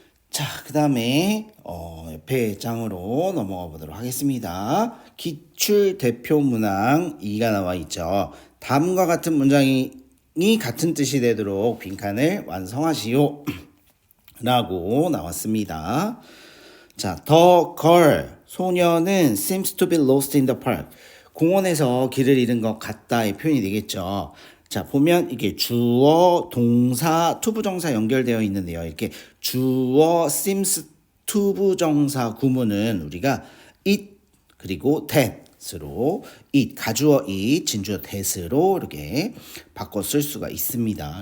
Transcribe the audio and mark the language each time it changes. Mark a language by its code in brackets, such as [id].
[ko] 자, 그 다음에 옆에 장으로 넘어가 보도록 하겠습니다. 기출 대표 문항 2가 나와 있죠. 다음과 같은 문장이 같은 뜻이 되도록 빈칸을 완성하시오 라고 나왔습니다. [en] 자, the girl [ko] 소녀는 [en] seems to be lost in the park. [ko] 공원에서 길을 잃은 것 같다의 표현이 되겠죠. 자, 보면 이게 주어, 동사, 투부정사 연결되어 있는데요. 이렇게 주어, seems, 투부정사 구문은 우리가 it 그리고 that으로 it, 가주어 it, 진주어 that으로 이렇게 바꿔 쓸 수가 있습니다.